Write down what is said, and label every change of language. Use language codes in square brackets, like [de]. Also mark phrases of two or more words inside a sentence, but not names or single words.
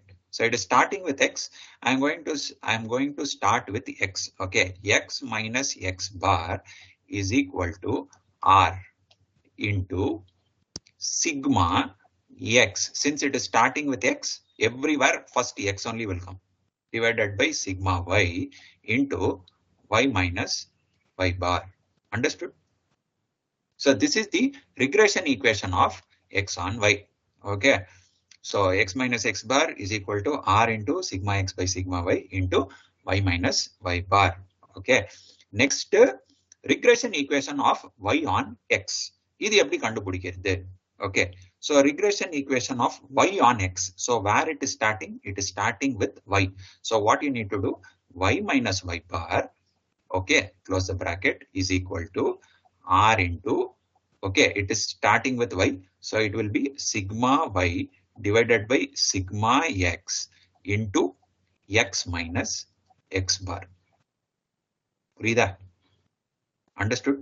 [en] So it is starting with x. I'm going to start with x. Okay, x minus x bar is equal to r into sigma x. Since it is starting with x, everywhere first x only will come, divided by sigma y into y minus y bar. Understood? So this is the regression equation of x on y. Okay, so x minus x bar is equal to r into sigma x by sigma y into y minus y bar. Okay, next regression equation of y on x. [ta] இது எப்படி கண்டுபிடிக்கிறது? [en] Okay, so regression equation of y on x. So where it is starting? It is starting with y. So what you need to do? Y minus y bar, okay, close the bracket, is equal to r into, okay, it is starting with y, so it will be sigma y divided by sigma x into x minus x bar. [ta] புரியுதா? Understood?